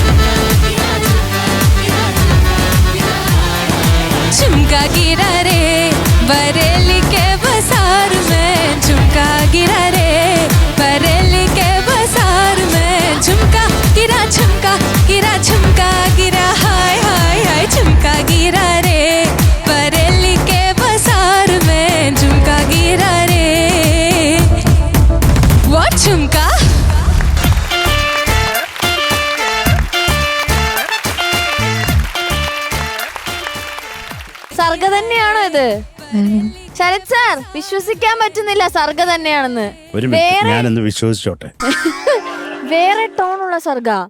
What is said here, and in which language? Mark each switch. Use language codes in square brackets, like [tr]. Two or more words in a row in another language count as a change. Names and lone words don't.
[hi] झुमका गिरा रे बरेली के बाजार में, झुमका गिरा रे बरेली के बाजार में, झुमका गिरा झुमका गिरा झुमका गिरा, हाय हाय हाय झुमका गिरा रे बरेली के बाजार में, झुमका गिरा रे। व्हाट झुमका? [ml] സർഗ തന്നെയാണോ ഇത്? ശരത് സാർ, വിശ്വസിക്കാൻ പറ്റുന്നില്ല സർഗ തന്നെയാണെന്ന്. ഞാനൊന്ന് വിശ്വസിച്ചോട്ടെ. വേറെ ടോണുള്ള സർഗ.